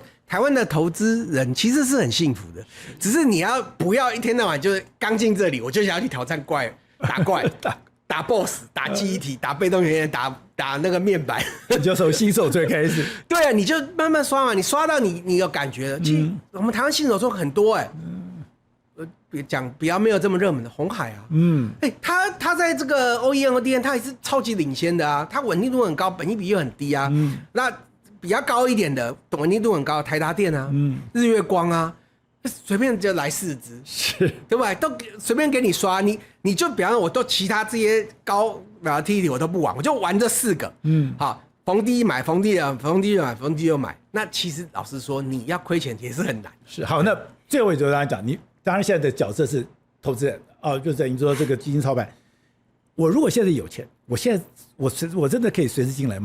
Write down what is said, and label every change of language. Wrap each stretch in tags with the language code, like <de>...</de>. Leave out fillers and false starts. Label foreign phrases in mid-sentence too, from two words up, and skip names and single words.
<zh>台灣的投資人其實是很幸福的，只是你不要一天到晚就是剛進這裡，我就想要去挑戰打怪、打 BOSS、打記憶體、打被動元件、打那個面板，你就從新手村開始。對啊，你就慢慢刷嘛，你刷到你有感覺了。其實我們台灣新手村很多講比較沒有這麼熱門的鴻海啊，他在這個 OEM、ODM 他也是超級領先的啊，他穩定度很高，本益比又很低啊。那比較高一點的，穩定度很高的台達電啊，日月光啊，隨便就來4支，是，對吧？都隨便給你刷，你就比方說我都其他這些高 volatility 我都不玩，我就玩這4個，好，逢低買，逢低買，逢低又買。那其實老實說，你要虧錢也是很難。是，好，那最後我就跟大家講，你當然現在的角色是投資人哦，就等於說這個基金操盘。我如果現在有錢，我现在我真的可以隨時進來嗎？</zh>